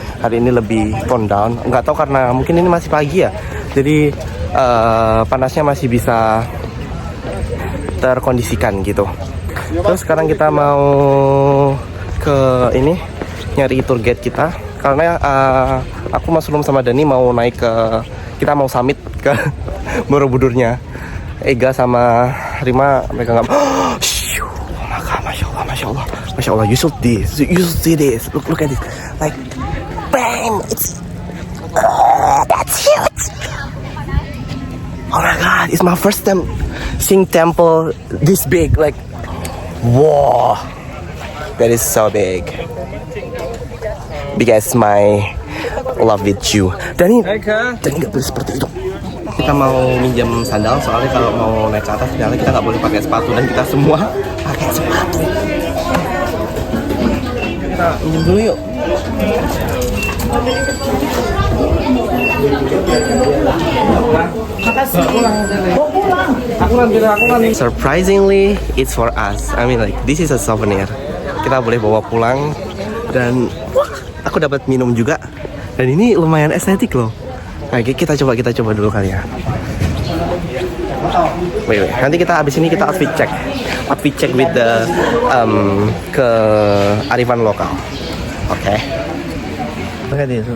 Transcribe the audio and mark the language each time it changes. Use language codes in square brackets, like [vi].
[id] Hari ini lebih tone down. Nggak tahu karena mungkin ini masih pagi ya, jadi panasnya masih bisa terkondisikan gitu. Terus sekarang kita mau ke ini nyari tour guide kita karena aku Mas Rum sama Dani mau naik kita mau summit ke Borobudurnya. Ega sama Rima mereka nggak. [en] Masya Allah, you should see this. Look at this, like, bam, it's, that's huge. Oh my God, it's my first time seeing temple this big, like, wow, that is so big. Because my love with you. [id] Dani nggak boleh seperti itu. Kita mau minjam sandal soalnya kalau mau naik ke atas ternyata kita nggak boleh pakai sepatu dan kita semua pakai sepatu. Kita minjem dulu yuk. [en] Surprisingly, it's for us. I mean like this is a souvenir. [id] Kita boleh bawa pulang dan aku dapat minum juga. Dan ini lumayan estetik loh. Nah, kita coba dulu kali ya. [en] Wait. [id] Nanti kita abis ini kita [en] outfit check with the [id] kearifan lokal. [en] Okay. Look at this.